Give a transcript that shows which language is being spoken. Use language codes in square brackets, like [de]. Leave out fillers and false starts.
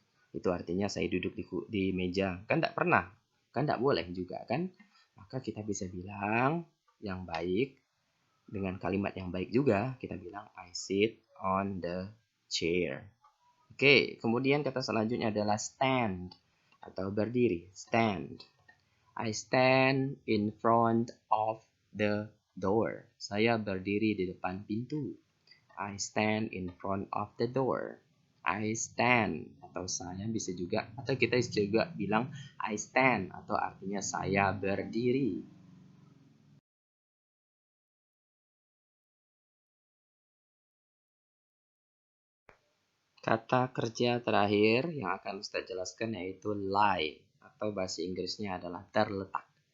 [id] Itu artinya saya duduk di meja. Kan tidak pernah. Kan tidak boleh juga kan. Maka kita bisa bilang yang baik dengan kalimat yang baik juga. Kita bilang [en] I sit on the chair. [id] Oke, kemudian kata selanjutnya adalah stand atau berdiri. [en] Stand. I stand in front of the door. [id] Saya berdiri di depan pintu. [en] I stand in front of the door. I stand [id] atau saya bisa juga atau kita juga bilang I stand atau artinya saya berdiri. Kata kerja terakhir yang akan Ustaz jelaskan yaitu lie atau bahasa Inggrisnya adalah terletak.